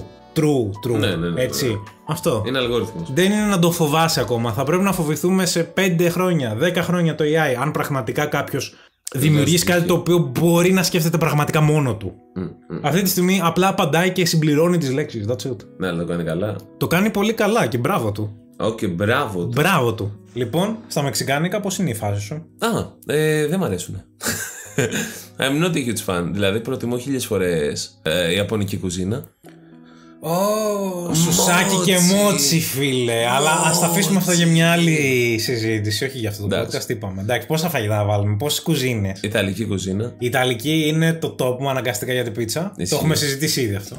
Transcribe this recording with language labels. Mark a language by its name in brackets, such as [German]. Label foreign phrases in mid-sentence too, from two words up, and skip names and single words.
[Greek] Ναι, Έτσι. Αυτό. Είναι αλγόριθμος. Δεν είναι να το φοβάσαι ακόμα. Θα πρέπει να φοβηθούμε σε 5 χρόνια, 10 χρόνια το AI, αν πραγματικά κάποιος δημιουργήσει κάτι το οποίο μπορεί να σκέφτεται πραγματικά μόνο του. Αυτή τη στιγμή απλά απαντάει και συμπληρώνει τις λέξεις. [English] That's it. [Greek] Ναι, αλλά το κάνει καλά. Το κάνει πολύ καλά και μπράβο του. Μπράβο του. Μπράβο του. Λοιπόν, στα μεξικάνικα πώς είναι η φάση σου? Δεν μ' αρέσουνε. [English] I'm not a huge fan. [Greek] Δηλαδή προτιμώ 1000 φορές ιαπωνική κουζίνα. Σουσάκι και μότσι, φίλε. Αλλά ας τα αφήσουμε αυτό για μια άλλη συζήτηση. Όχι για αυτό το podcast. Είπαμε. Εντάξει, πόσα φαγητά θα βάλουμε, πόσες κουζίνες? Ιταλική κουζίνα. Η Ιταλική είναι το top μου αναγκαστικά για την πίτσα. Το έχουμε συζητήσει ήδη αυτό.